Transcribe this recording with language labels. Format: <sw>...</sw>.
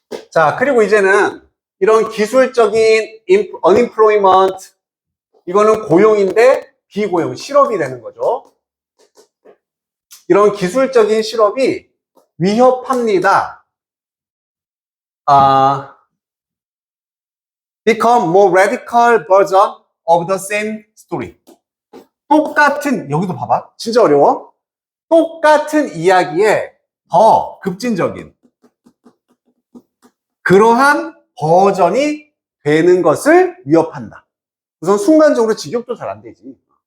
<ko>자, 그리고 이제는 이런 기술적인 unemployment, 이거는 고용인데 비고용, 실업이 되는 거죠. 이런 기술적인 실업이 위협합니다.</ko> <en>Become more radical version of the same story.</en> <ko>똑같은, 여기도 봐봐. 진짜 어려워. 똑같은 이야기에 더 급진적인 그러한 버전이 되는 것을 위협한다. 우선 순간적으로 직역도 잘 안 되지.</ko>